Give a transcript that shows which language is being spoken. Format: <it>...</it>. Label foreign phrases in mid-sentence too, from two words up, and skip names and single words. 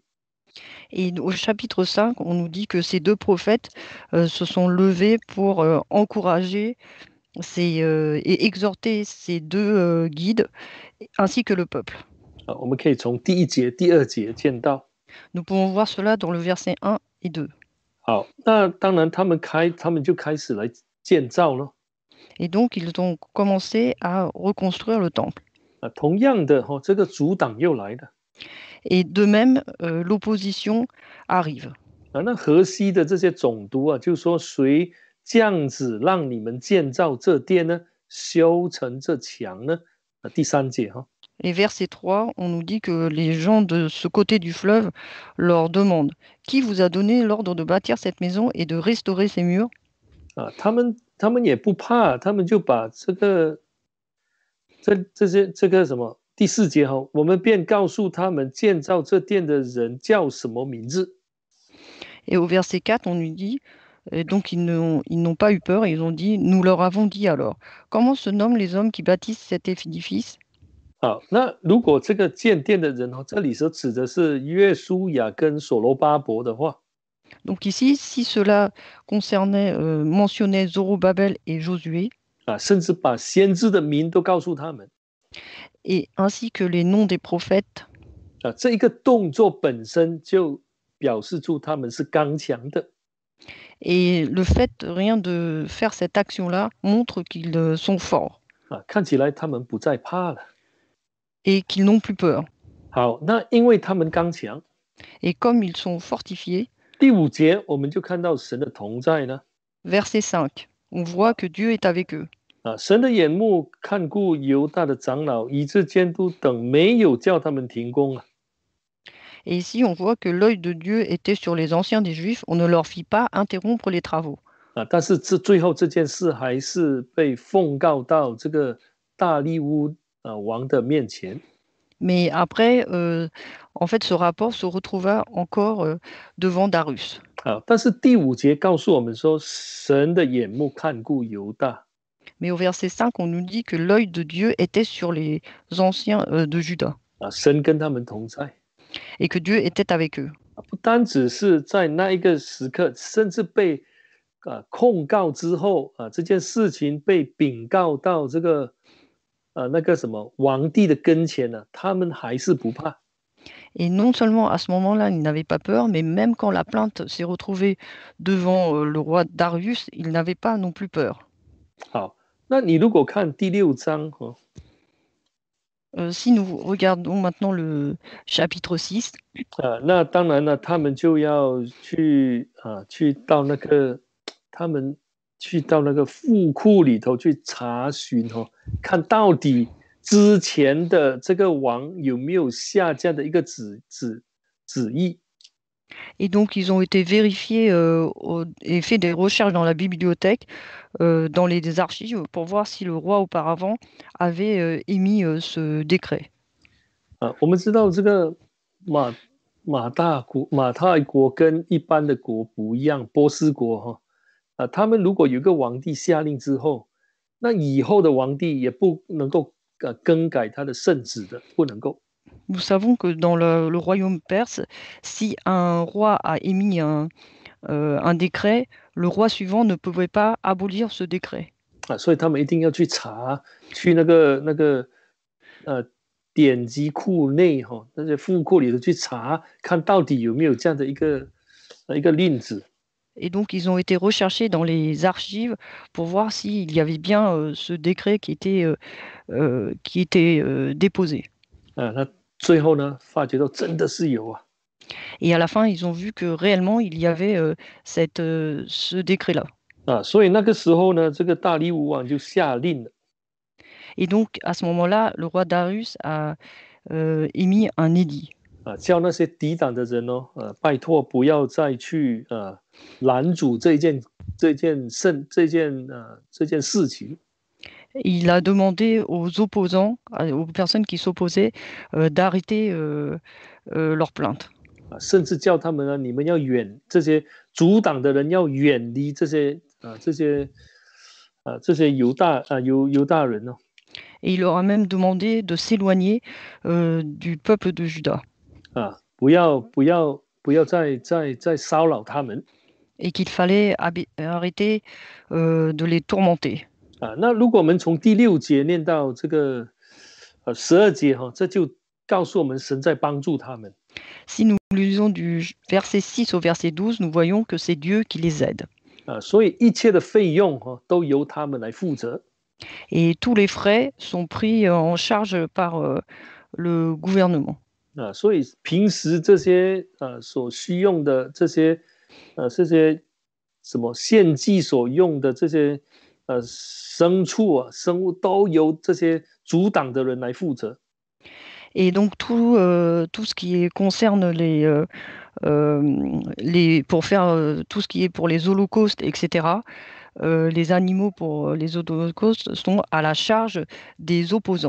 <fr>Et au chapitre 5, on nous dit que ces 2 prophètes se sont levés pour encourager et exhorter ces 2 guides ainsi que le peuple.</fr> <zh>我们可以从第1节、第2节见到。</zh> <fr>Nous pouvons voir cela dans le verset 1 et 2.</fr> <zh>好，那当然他们就开始来建造了。</zh> <fr>Et donc, ils ont commencé à reconstruire le temple.</fr> <zh>同样的这个阻挡又来了。</zh> <fr>Et de même, l'opposition arrive.</fr> <zh>那河西的这些总督就说谁这样子让你们建造这殿呢？修成这墙呢？第3节</zh> <fr>Et verset 3, on nous dit que les gens de ce côté du fleuve leur demandent, Qui vous a donné l'ordre de bâtir cette maison et de restaurer ses murs?</fr> <zh>他们也不怕，他们就把这个什么第4节哈，我们便告诉他们建造这殿的人叫什么名字。</zh> <fr>Et au verset 4, on nous dit, et donc ils n'ont pas eu peur, et ils ont dit, nous leur avons dit alors, comment se nomment les hommes qui bâtissent cet édifice?</fr> <zh>好，那如果这个建殿的人这里所指的是约书亚跟所罗巴伯的话，</zh> <fr>Donc ici, si cela concernait, mentionnait Zorobabel et Josué,</fr> <zh>甚至把先知的名都告诉他们，</zh> <fr>et ainsi que les noms des prophètes,</fr> <zh>这一个动作本身就表示出他们是刚强的。</zh> <fr>et le fait rien de faire cette action-là montre qu'ils sont forts</fr> <zh>看起来他们不再怕了。</zh> <fr>et qu'ils n'ont plus peur.</fr> <zh>好，那因为他们刚强，</zh> <fr>Et comme ils sont fortifiés,</fr> <zh>第5节我们就看到神的同在呢。</zh> <fr>verset 5, on voit que Dieu est avec eux.</fr> <zh>神的眼目看顾犹大的长老、以致监督等，没有叫他们停工。</zh> <fr>Et ici, on voit que l'œil de Dieu était sur les anciens des Juifs, on ne leur fit pas interrompre les travaux.</fr> <zh>但是最后这件事还是被奉告到这个大利乌王的面前。</zh> <fr>Mais après, en fait, ce rapport se retrouva encore devant Darius.</fr> <zh>但是第5节告诉我们说，神的眼目看顾犹大。</zh> <fr>Mais au verset 5, on nous dit que l'œil de Dieu était sur les anciens de Juda</fr> <zh>神跟他们同在，</zh> <fr>et que Dieu était avec eux.</fr> <zh>不单只是在那一个时刻，甚至被控告之后这件事情被禀告到这个那个什么皇帝的跟前呢，他们还是不怕。</zh> <fr>Et non seulement à ce moment-là, ils n'avaient pas peur, mais même quand la plainte s'est retrouvée devant le roi Darius, ils n'avaient pas non plus peur.</fr> <zh>好，那你如果看第6章</zh> <fr>Si nous regardons maintenant le chapitre 6,</fr> <zh>那当然了，他们就要去到那个他们去到那个富库里头去查询看到底之前的这个王有没有下降的一个旨意。</zh> <fr>et donc ils ont été vérifiés et fait des recherches dans la bibliothèque, dans les archives, pour voir si le roi auparavant avait émis ce décret.</fr> <zh>我们知道这个马太国跟一般的国不一样，波斯国他们如果有个皇帝下令之后，那以后的皇帝也不能够更改他的圣旨的，不能够。</zh> <fr>Nous savons que dans le royaume perse, si un roi a émis un décret, le roi suivant ne pouvait pas abolir ce décret.</fr> <zh>所以他们一定要去查，去那个典籍库内那些富库里头去查，看到底有没有这样的一个令旨。</zh> <fr>Et donc, ils ont été recherchés dans les archives pour voir s'il y avait bien ce décret qui était déposé.</fr> <zh>那最后呢，发觉到真的是有啊。</zh> <fr>Et à la fin, ils ont vu que réellement, il y avait ce décret-là.</fr> <zh>所以那个时候呢，这个大利乌王就下令了。</zh> <fr>Et donc, à ce moment-là, le roi Darius a émis un édit.</fr> <zh>叫那些抵挡的人拜托不要再去拦阻这件事情。</zh> <fr>Il a demandé aux opposants, aux personnes qui s'opposaient, d'arrêter leur plainte.</fr> <zh>甚至叫他们呢，你们要这些阻挡的人要远离这些犹大人。</zh> <fr>Et il leur a même demandé de s'éloigner du peuple de Juda.</fr> <zh>不要再骚扰他们。</zh> <fr>Et qu'il fallait arrêter de les tourmenter.</fr> <zh>那如果我们从第6节念到这个12节这就告诉我们神在帮助他们。</zh> <fr>Si nous lisons du verset 6 au verset 12, nous voyons que c'est Dieu qui les aide.</fr> <zh>所以一切的费用都由他们来负责。</zh> <fr>Et tous les frais sont pris en charge par le gouvernement.</fr> <zh>所以平时这些所需用的这些什么献祭所用的这些牲畜生物都由这些阻挡的人来负责。</zh> <fr>Et donc tout ce qui concerne pour faire tout ce qui est pour les holocaustes, etc., les animaux pour les holocaustes sont à la charge des opposants.</fr>